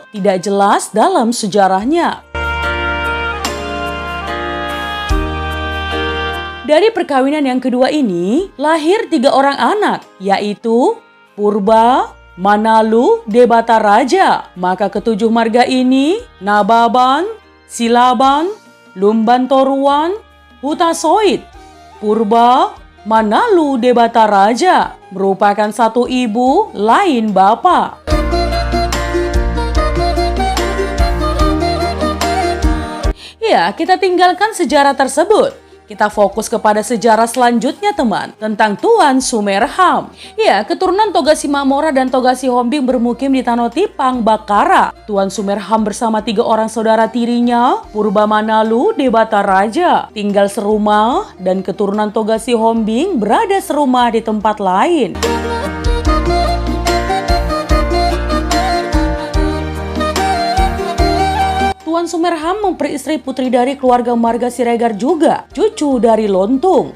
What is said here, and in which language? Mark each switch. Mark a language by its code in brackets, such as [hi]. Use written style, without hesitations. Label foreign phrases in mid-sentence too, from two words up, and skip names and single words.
[id] Tidak jelas dalam sejarahnya. Dari perkawinan yang kedua ini, lahir 3 orang anak, yaitu Purba, Manalu, Debata Raja. Maka ketujuh marga ini, Nababan, Silaban, Lumban Toruan, Hutasoit, Purba, Manalu, Debata Raja, merupakan satu ibu, lain bapa. Ya, kita tinggalkan sejarah tersebut. Kita fokus kepada sejarah selanjutnya teman, tentang Tuan Sumerham. Ya, keturunan Toga Simamora dan Toga Sihombing bermukim di Tano Tipang Bakara. Tuan Sumerham bersama 3 orang saudara tirinya, Purba Manalu, Debata Raja, tinggal serumah dan keturunan Toga Sihombing berada serumah di tempat lain. Tuan Sumerham memperistri putri dari keluarga marga Siregar juga, cucu dari Lontung.